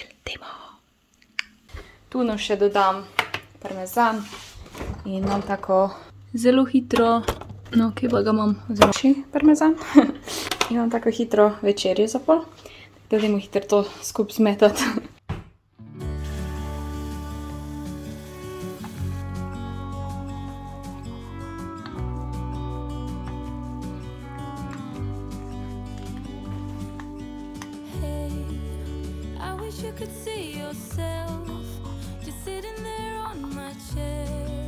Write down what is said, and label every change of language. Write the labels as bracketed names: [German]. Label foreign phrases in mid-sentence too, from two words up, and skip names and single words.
[Slovenian] Dajmo. Tu nam še dodam parmezan in imam tako zelo hitro, no, kje pa ga imam, zelo še parmezan. Imam tako hitro večerjo za pol, da dajmo hitro to skupaj zmetati. [English] You could see yourself just sitting there on my chair.